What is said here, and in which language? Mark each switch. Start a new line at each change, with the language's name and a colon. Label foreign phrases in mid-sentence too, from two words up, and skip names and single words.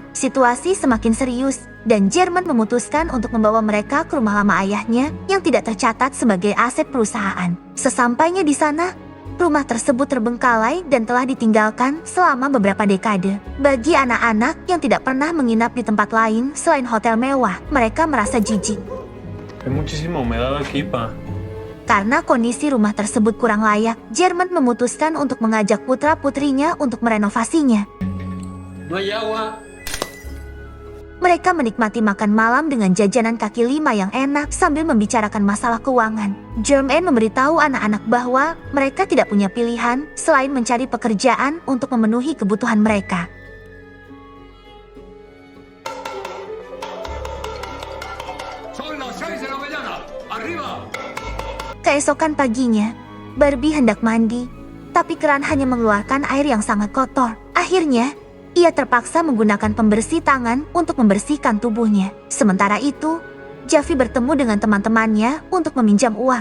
Indonesian: Situasi semakin serius, dan Jerman memutuskan untuk membawa mereka ke rumah lama ayahnya yang tidak tercatat sebagai aset perusahaan. Sesampainya di sana, rumah tersebut terbengkalai dan telah ditinggalkan selama beberapa dekade. Bagi anak-anak yang tidak pernah menginap di tempat lain selain hotel mewah, mereka merasa jijik.
Spanish: Hay muchísima humedad aquí, pa.
Indonesian: Karena kondisi rumah tersebut kurang layak, Jerman memutuskan untuk mengajak putra-putrinya untuk merenovasinya.
Spanish: No hay agua.
Indonesian: Mereka menikmati makan malam dengan jajanan kaki lima yang enak sambil membicarakan masalah keuangan. Germain memberitahu anak-anak bahwa mereka tidak punya pilihan selain mencari pekerjaan untuk memenuhi kebutuhan mereka.
Spanish: Son las 6 de la mañana. Arriba.
Indonesian: Keesokan paginya, Barbie hendak mandi, tapi keran hanya mengeluarkan air yang sangat kotor. Akhirnya, ia terpaksa menggunakan pembersih tangan untuk membersihkan tubuhnya. Sementara itu, Javi bertemu dengan teman-temannya untuk meminjam uang.